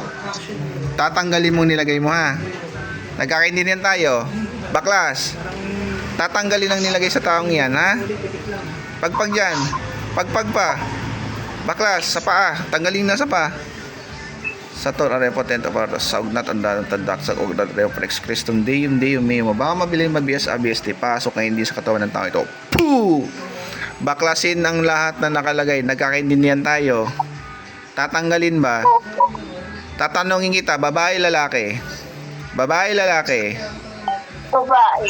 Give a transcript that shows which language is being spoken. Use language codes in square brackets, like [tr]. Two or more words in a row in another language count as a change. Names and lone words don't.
[tl] Tatanggalin mong nilagay mo, ha? Nagkakaintindihan tayo. Baklas. Tatanggalin ang nilagay sa taong yan, ha? Pagpag dyan. Pagpag pa. Baklas, sa paa. Tanggalin na sa paa. [la] Sator, Arepo, Tento, [tl] para sa ugnat, andalan, tadak, sa ugnat, [la] Reoprex, Christum, Deum, Meo. [tl] Baka mabilin, mabiyas, ABST. Pasok na hindi sa katawan ng tao ito. Puh! Baklasin ang lahat na nakalagay. Nagkakaintindihan tayo. Tatanggalin ba? Tatanungin kita, babae, lalaki? Babae, lalaki? Babae.